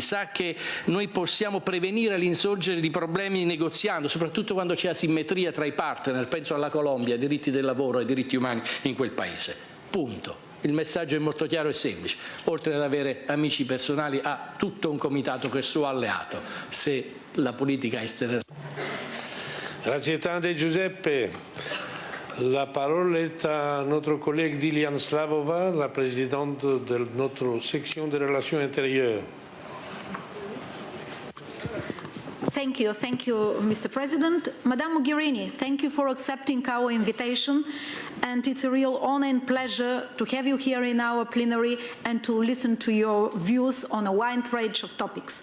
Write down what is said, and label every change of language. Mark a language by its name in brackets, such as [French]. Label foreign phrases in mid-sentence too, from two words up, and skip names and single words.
[Italian] Sa che noi possiamo prevenire l'insorgere di problemi negoziando, soprattutto quando c'è asimmetria tra i partner, penso alla Colombia, ai diritti del lavoro, ai diritti umani in quel paese. Punto. Il messaggio è molto chiaro e semplice. Oltre ad avere amici personali, ha tutto un comitato che è suo alleato se la politica estera. Grazie tante Giuseppe. [French] La parole est à notre collègue Dilian Slavova, la présidente de notre section des relations intérieures. [English] Thank you, Mr. President. Madame Mogherini, thank you for accepting our invitation, and it's a real honor and pleasure to have you here in our plenary and to listen to your views on a wide range of topics.